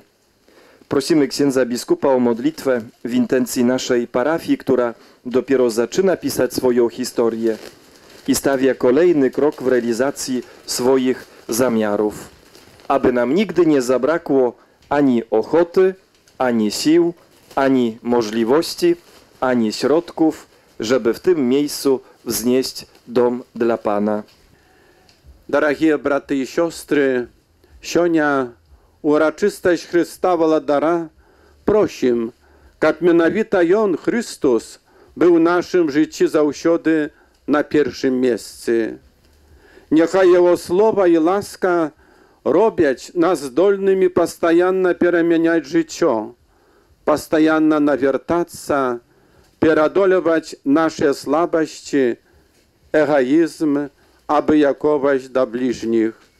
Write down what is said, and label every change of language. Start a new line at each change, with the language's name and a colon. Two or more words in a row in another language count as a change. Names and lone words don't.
Polish: Prosimy księdza biskupa o modlitwę w intencji naszej parafii, która dopiero zaczyna pisać swoją historię i stawia kolejny krok w realizacji swoich zamiarów, aby nam nigdy nie zabrakło ani ochoty, ani sił, ani możliwości, ani środków, żeby w tym miejscu wznieść dom dla Pana.
Belarusian: Дорогие браты и сестры, сёння урачыстасць Христа Валадара просім, каб менавіта Ён, Христос, быў у нашым жыцці заўсёды на першым месцы. Няхай Яго слова і ласка робяць нас здольнымі пастаянна перамяняць жыццё, пастаянна навяртацца, перадолеваць нашыя слабасці, эгоізм, абыяковасць да бліжніх.